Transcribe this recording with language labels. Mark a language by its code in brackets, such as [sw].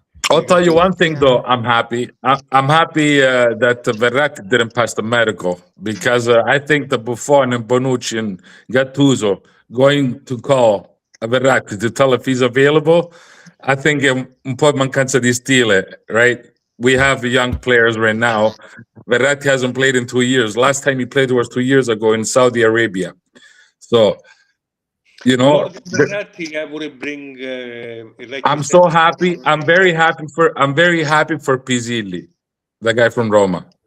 [en] I'll tell you one thing though. I'm happy. I'm happy that Verratti didn't pass the medical because I think the Buffon and Bonucci and Gattuso going to call Verratti to tell if he's available. I think [it] è un po' mancanza di stile, [en] right? We have young players right now. Verratti hasn't played in 2 years. Last time he played was 2 years ago in Saudi Arabia. So, you know, Verratti, I would bring. Like I'm so happy. I'm very happy for Pizzilli, the guy from Roma.